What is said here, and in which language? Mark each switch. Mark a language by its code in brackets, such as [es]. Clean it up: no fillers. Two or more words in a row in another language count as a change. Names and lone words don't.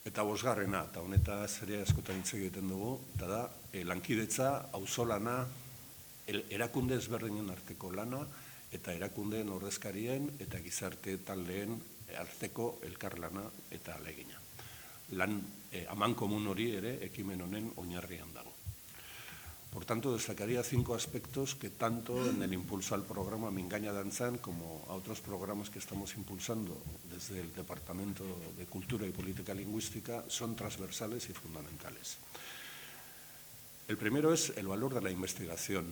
[eu] Eta bosgarrena, eta honetaz ere askotan hitz egiten dugu, eta da, lankidetza, auzolana, erakunde ezberdinen arteko lana, eta erakundeen ordezkarien eta gizarte taldeen arteko elkarlana eta ahalegina. Lan amankomun hori ere ekimen honen oinarrian dago. [es] Por tanto, destacaría 5 aspectos que tanto en el impulso al programa Mingaina Dantzan como a otros programas que estamos impulsando desde el Departamento de Cultura y Política Lingüística son transversales y fundamentales. El primero es el valor de la investigación.